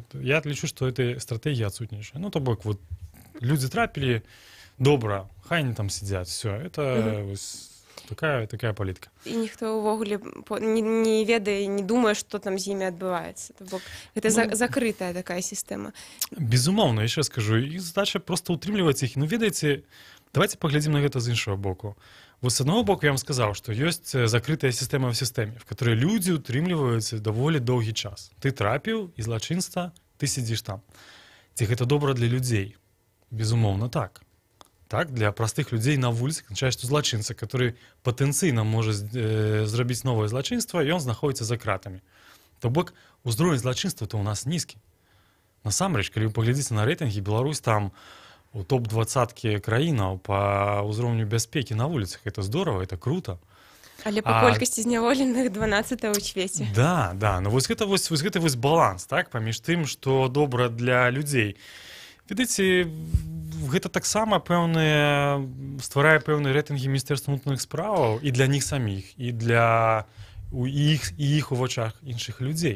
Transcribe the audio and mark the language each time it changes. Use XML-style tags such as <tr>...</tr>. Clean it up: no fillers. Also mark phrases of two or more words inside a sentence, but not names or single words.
<be>Я лічу, што эта стратэгія адсутнічая. Ну, то бок, вот, людзі трапілі, добра, хай они там сидзяць, все, это такая палітыка. І ніхто ўвогуле не ведае, не думае, што там з імі адбываецца. То бок, гэта закрытая такая сістэма. Безумоўна, яшчэ скажу, іх задача проста ўтрымліваць іх. Ну, ведаеце, давайте паглядзім на гэта з іншага боку.</be> <ru>Вот с одного боку я вам сказал, что есть закрытая система в системе, в которой люди</ru> <be>утрымліваюцца доволі доўгі час. Ты трапіў і злачынства, ты сидзіш там. Ці гэта добра для людзей? Безумоўна, так. так, для простых людзей на вуліцы, канчае, што злачынца, который патэнцыйна можа зрабіць новае злачынства, ён знаходзіцца за кратамі. То бок узровень злачынства то ў нас нізкі. Насамрэч, калі вы паглядзіце на рэйтынгі, Беларусь там у топ-20 краінаў па ўзроўню бяспекі на вуліцах.</be> <ru>Это здорово, это круто.</ru> <be>Але па колькасці зняволеных 12 ў свеце. Да, ну вось гэта баланс, так, паміж тым, што добра для людзей. Ведаеце, гэта таксама стварае пэўныя рэйтынгі Міністэрства унутраных спраўаў і для них саміх, і для іх у вачах іншых людзей.</be>